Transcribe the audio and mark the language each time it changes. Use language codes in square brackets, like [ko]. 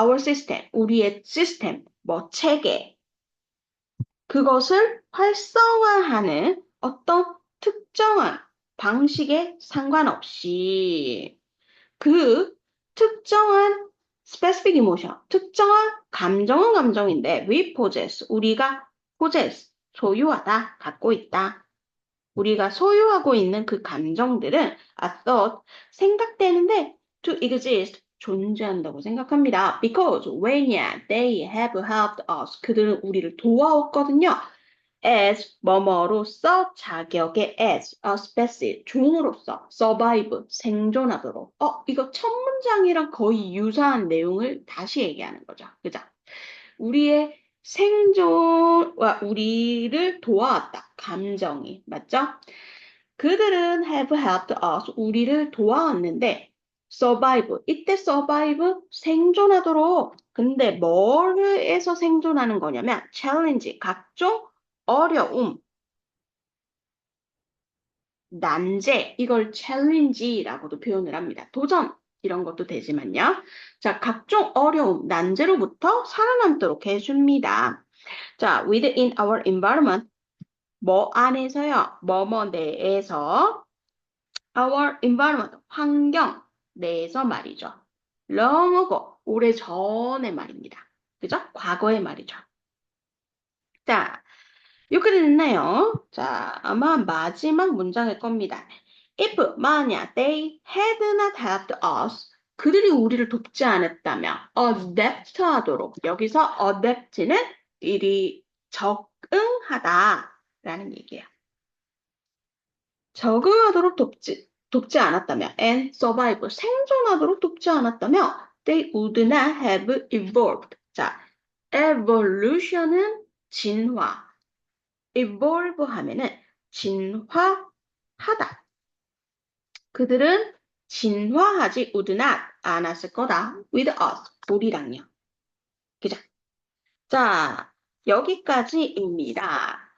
[ko] Our system, 우리의 시스템, 뭐 체계, 그것을 활성화하는 어떤 특정한 방식에 상관없이 그 특정한 specific emotion, 특정한 감정은 감정인데 [en] we possess, [ko] 우리가 possess, 소유하다, 갖고 있다. 우리가 소유하고 있는 그 감정들은 [en] I thought [ko] 생각되는데 [en] to exist [ko] 존재한다고 생각합니다. [en] Because [ko] 왜냐 [en] they have helped us [ko] 그들은 우리를 도와왔거든요. as 뭐뭐로서 자격의 [en] as a species [ko] 종으로서 survive 생존하도록 이거 첫 문장이랑 거의 유사한 내용을 다시 얘기하는 거죠. 그죠? 우리의 생존과 우리를 도와왔다. 감정이. 맞죠? 그들은 [en] have helped us. [ko] 우리를 도와왔는데 survive. 이때 survive 생존하도록. 근데 뭐를 해서 생존하는 거냐면 challenge. 각종 어려움. 난제. 이걸 challenge라고도 표현을 합니다. 도전. 이런 것도 되지만요. 자, 각종 어려움, 난제로부터 살아남도록 해줍니다. 자, [en] within our environment, [ko] 뭐 안에서요, 뭐뭐 내에서, our environment, 환경 내에서 말이죠. long ago, 오래 전에 말입니다. 그죠? 과거의 말이죠. 자, 여기까지 됐나요? 자, 아마 마지막 문장일 겁니다. [en] If, [ko] 만약, [en] they had not helped us, [ko] 그들이 우리를 돕지 않았다면, [en] adapt [ko] 하도록. 여기서 adapt는 일이 적응하다 라는 얘기예요. 적응하도록 돕지 않았다면, [en] and survive, [ko] 생존하도록 돕지 않았다면, [en] they would not have evolved. [ko] 자, evolution은 진화. evolve 하면은 진화하다. 그들은 진화하지 [en] would not [ko] 않았을 거다. [en] with us. [ko] 우리랑요. 그죠? 자, 여기까지입니다.